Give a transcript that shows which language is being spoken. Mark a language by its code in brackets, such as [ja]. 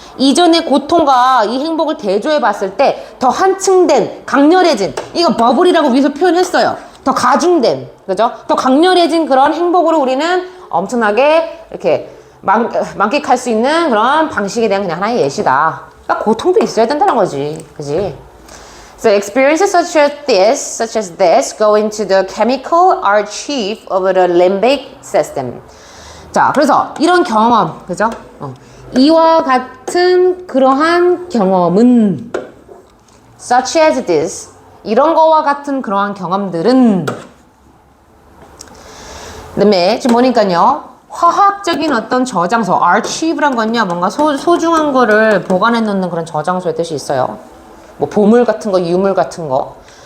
[ko] 이전의 고통과 이 행복을 대조해 봤을 때 더 한층된, 강렬해진, 이거 버블이라고 위에서 표현했어요. 더 가중된, 그죠? 더 강렬해진 그런 행복으로 우리는 엄청나게 이렇게 만끽할 수 있는 그런 방식에 대한 그냥 하나의 예시다. 그러니까 고통도 있어야 된다는 거지. 그지? [en] So experiences such as this go into the chemical archive of the limbic system. [ko] 자, 그래서 이런 경험, 그죠? 이와 같은 그러한 경험은 such as this, 이런 거와 같은 그러한 경험들은, 그다음에 지금 보니까요 화학적인 어떤 저장소, archive란 건요 뭔가 소중한 거를 보관해 놓는 그런 저장소의 뜻이 있어요. 뭐 보물 같은 거, 유물 같은 거.